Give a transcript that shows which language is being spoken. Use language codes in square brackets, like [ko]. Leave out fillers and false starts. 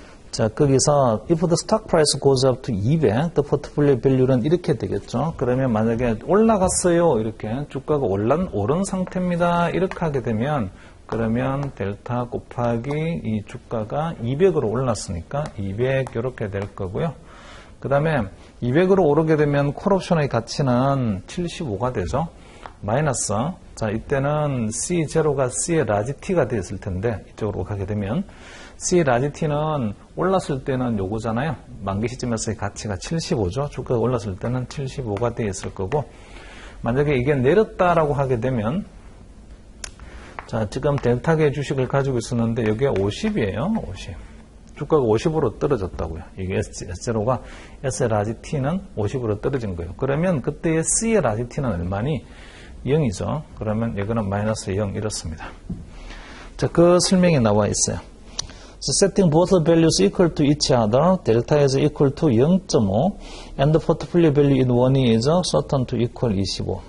[ko] 자, 거기서 [en] if the stock price goes up to 200, the portfolio value는 [ko] 이렇게 되겠죠. 그러면 만약에 올라갔어요, 이렇게 주가가 오른 상태입니다, 이렇게 하게 되면, 그러면 델타 곱하기 이 주가가 200으로 올랐으니까 200 이렇게 될 거고요. 그 다음에 200으로 오르게 되면 콜옵션의 가치는 75가 되죠. 마이너스, 자, 이때는 C0가 C의 라지 T가 되었을 텐데, 이쪽으로 가게 되면 C 라지 T는 올랐을 때는 요거잖아요. 만기 시점에서의 가치가 75죠. 주가가 올랐을 때는 75가 되어 있을 거고, 만약에 이게 내렸다라고 하게 되면, 자, 지금 델타계 주식을 가지고 있었는데 여기가 50이에요. 50. 주가가 50으로 떨어졌다고요. 이게 S0가 S의 라지 T는 50으로 떨어진 거예요. 그러면 그때의 C의 라지 T는 얼마니? 0이죠. 그러면 이거는 마이너스 0 이렇습니다. 자, 그 설명이 나와 있어요. [en] So setting both values equal to each other, delta is equal to 0.5 and the portfolio value in one is certain to equal 25.